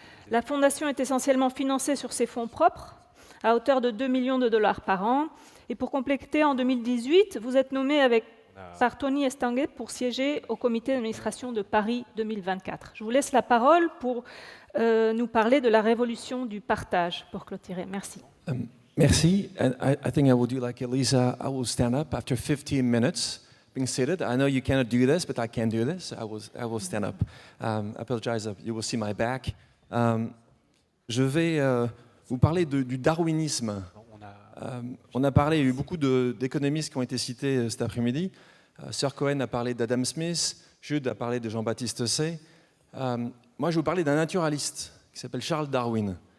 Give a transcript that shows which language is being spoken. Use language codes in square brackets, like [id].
[fr] La fondation est essentiellement financée sur ses fonds propres, à hauteur de 2 millions de dollars par an. Et pour compléter, en 2018, vous êtes nommé par Tony Estanguet pour siéger au comité d'administration de Paris 2024. Je vous laisse la parole pour nous parler de la révolution du partage, pour clôturer. Merci. Merci. [en] And I think I will do like Elisa. I will stand up after 15 minutes. Being seated. I know you cannot do this, but I can do this. I will stand up. I apologize. You will see my back. [fr] Je vais vous parler du darwinisme. On a parlé, il y a eu beaucoup d'économistes qui ont été cités cet après-midi. Sir Cohen a parlé d'Adam Smith, Jude a parlé de Jean-Baptiste Say. Moi, je vais vous parler d'un naturaliste qui s'appelle Charles Darwin.